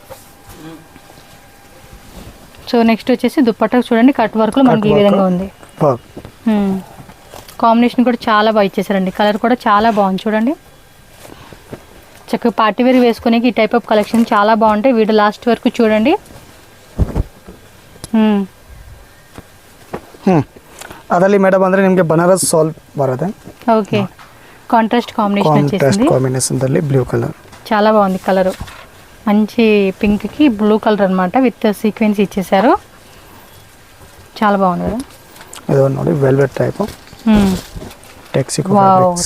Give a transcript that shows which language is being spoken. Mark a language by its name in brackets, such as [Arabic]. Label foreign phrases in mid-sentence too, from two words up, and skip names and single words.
[English] so next [Telugu] వచ్చేసి దుప్పట్టా చూడండి, కట్ వర్క్లో మనకి ఈ విధంగా ఉంది. కాంబినేషన్ కూడా చాలా బాగా ఇచ్చేసారండి. కలర్ కూడా చాలా బాగుంది చూడండి. చక్కగా [English] party wear [Telugu] వేసుకునే ఈ [English] type of collection [Telugu] చాలా బాగుంటాయి. [English] video last [Telugu] వరకు చూడండి. [Kannada] ಅದರಲ್ಲಿ ಮೇಡಮ್ ಅಂದ್ರೆ ನಿಮಗೆ ಬನಾರಸ್ ಸಾಲ್ ಬರುತ್ತೆ. [English] Okay, contrast Combination blue colour [Telugu] చాలా బాగుంది. కలర్ మంచి పింక్ కి [English] blue colour [Telugu] అన్నమాట, [English] with sequence [Telugu] ఇచ్చేసారు. చాలా బాగుంది కదా. ఇది ನೋಡಿ [English] velvet type texico fabrics.